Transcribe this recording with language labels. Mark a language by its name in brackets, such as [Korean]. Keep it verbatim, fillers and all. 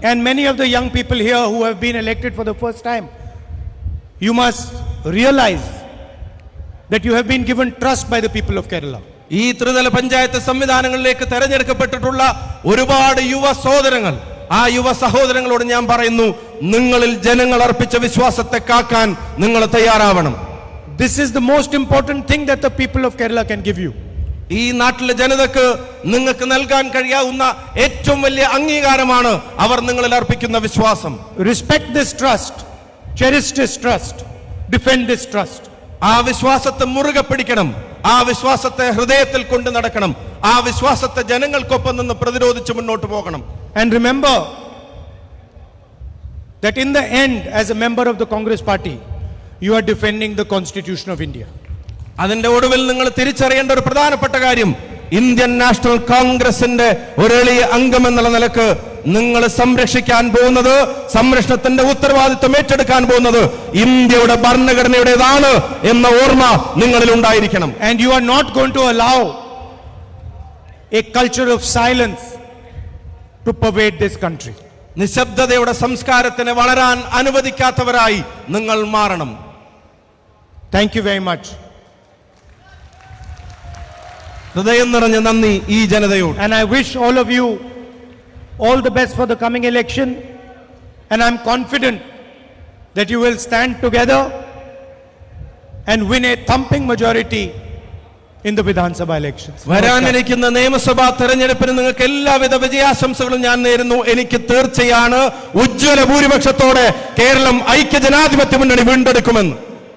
[English] And many of the young people here who have been elected for the first time, you must realize that you have been given trust by the people of Kerala. [Malayalam] ഈ ത്രിതല പഞ്ചായത്ത് സംവിധാനങ്ങളിലേക്ക് തെരഞ്ഞെടുക്കപ്പെട്ടിട്ടുള്ള ഒരുപാട് യുവ സഹോദരങ്ങൾ, ആ യുവ സഹോദരങ്ങളോട് ഞാൻ പറയുന്നു, നിങ്ങളിൽ ജനങ്ങൾ അർപ്പിച്ച വിശ്വാസത്തെ കാക്കാൻ നിങ്ങൾ തയ്യാറാവണം. [English] This is the most important thing that the people of Kerala can give you. [Malayalam] ഈ നാട്ടിലെ ജനതക്ക് നിങ്ങൾക്ക് നൽകാൻ കഴിയാവുന്ന ഏറ്റവും വലിയ അംഗീകാരമാണ് അവർ നിങ്ങളിൽ അർപ്പിക്കുന്ന വിശ്വാസം. [English] Respect this trust, cherish this trust, defend this trust. [Malayalam] ആ വിശ്വാസത്തെ മുറുകെ പിടിക്കണം, ആ വിശ്വാസത്തെ ഹൃദയത്തിൽ കൊണ്ട് നടക്കണം, ആ വിശ്വാസത്തെ ജനങ്ങൾക്കൊപ്പം നിന്ന് പ്രതിരോധിച്ച് മുന്നോട്ട് പോകണം. [English] And remember that in the end, as a member of the Congress party, you are defending the Constitution of India. [Malayalam] അതിന്റെ ഒടുവിൽ നിങ്ങൾ തിരിച്ചറിയേണ്ട ഒരു പ്രധാനപ്പെട്ട കാര്യം ഇന്ത്യൻ നാഷണൽ കോൺഗ്രസിന്റെ ഒരു എളിയ അംഗം എന്നുള്ള നിലക്ക് നിങ്ങൾ സംരക്ഷിക്കാൻ പോകുന്നത്, സംരക്ഷണത്തിന്റെ ഉത്തരവാദിത്വം ഏറ്റെടുക്കാൻ പോകുന്നത് ഇന്ത്യയുടെ ഭരണഘടനയുടേതാണ് എന്ന ഓർമ്മ നിങ്ങളിൽ ഉണ്ടായിരിക്കണം. [English] And you are not going to allow a culture of silence to pervade this country. [Malayalam] നിശബ്ദതയുടെ സംസ്കാരത്തിന് വളരാൻ അനുവദിക്കാത്തവരായി നിങ്ങൾ മാറണം. [English] Thank you very much. [Malayalam] ഹൃദയം നിറഞ്ഞ നന്ദി ഈ ജനതയോട്. [English] And I wish all of you all the best for the coming election. And I'm confident that you will stand together and win a thumping majority in the Vidhan Sabha elections. [Malayalam] വരാനിരിക്കുന്ന നിയമസഭാ തെരഞ്ഞെടുപ്പിന് നിങ്ങൾക്ക് എല്ലാവിധ വിജയാശംസകളും ഞാൻ നേരുന്നു. എനിക്ക് തീർച്ചയാണ് ഉജ്ജ്വല ഭൂരിപക്ഷത്തോടെ കേരളം ഐക്യജനാധിപത്യ മുന്നണി വീണ്ടെടുക്കുമെന്ന്.